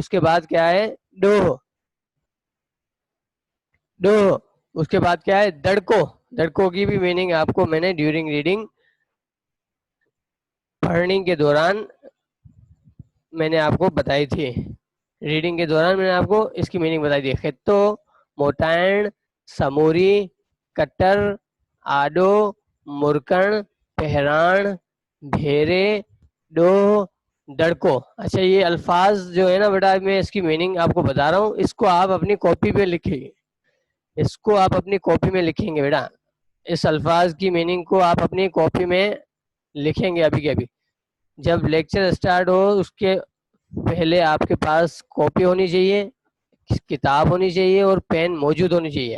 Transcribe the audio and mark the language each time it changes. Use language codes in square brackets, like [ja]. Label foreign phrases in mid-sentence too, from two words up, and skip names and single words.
[ur] اس کے بعد کیا ہے ڈوہ، ڈوہ. اس کے بعد کیا ہے دڑکو. دڑکو کی بھی میننگ آپ کو میں نے [en] during reading [ur] پڑھنے کے دوران میں نے آپ کو بتائی تھی. ریڈنگ کے دوران میں نے آپ کو اس کی میننگ بتائی تھی. [sd] خطو، موٹائن، سموری، کٹر، آڈو، مرکن، پہران، بھیرے، ڈوہ، ڈڑکو. [ur] اچھا یہ الفاظ جو ہے نا بیٹا میں اس کی میننگ آپ کو بتا رہا ہوں، اس کو آپ اپنی کاپی پہ لکھیں گے. اس کو آپ اپنی کاپی میں لکھیں گے بیٹا. اس الفاظ کی میننگ کو آپ اپنی کاپی میں لکھیں گے ابھی کے ابھی. جب [en] lecture start [ur] ہو اس کے پہلے آپ کے پاس کاپی ہونی چاہیے، کتاب ہونی چاہیے اور پین موجود ہونی چاہیے.